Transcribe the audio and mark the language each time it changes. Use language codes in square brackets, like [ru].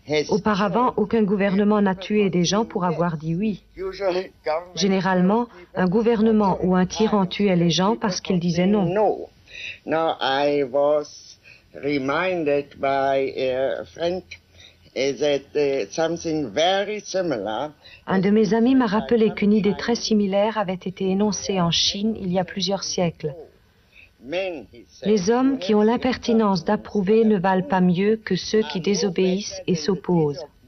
[fr] Auparavant, aucun gouvernement n'a tué des gens pour avoir dit oui. Généralement, un gouvernement ou un tyran tuait les gens parce qu'ils disaient non. [en] Now, I was reminded by a friend that something very similar. [fr] Un de mes amis m'a rappelé qu'une idée très similaire avait été énoncée en Chine il y a plusieurs siècles. Les hommes qui ont l'impertinence d'approuver ne valent pas mieux que ceux qui désobéissent et s'opposent.